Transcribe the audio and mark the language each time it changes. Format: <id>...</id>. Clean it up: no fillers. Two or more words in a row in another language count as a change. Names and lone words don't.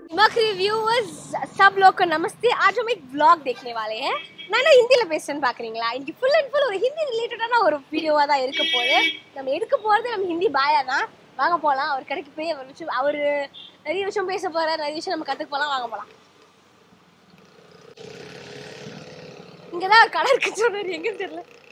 <hi>आखिरी व्यूअर्स सब लोग को नमस्ते। आज हम एक व्लॉग देखने वाले हैं.</hi> <ta>நான் என்ன ஹிந்தில பேசுறேன்னு பாக்குறீங்களா? இன்னைக்கு</ta> <en>full and full</en> <ta>ஒரு ஹிந்தி ரிலேட்டடான ஒரு வீடியோவா தான் இருக்க போகுது. நம்ம எடுக்க போறது நம்ம ஹிந்தி பாயா தான். வாங்க போலாம். அவர் கடைக்கு போய் அவர் நிறைய விஷயம் பேச போறாரு, நிறைய விஷயம் நம்ம கத்துக்க போலாம். வாங்க போலாம். இங்கதான் ஒரு கடை இருக்குன்னு சொன்னாரு, எங்கன்னு தெரியல.</ta>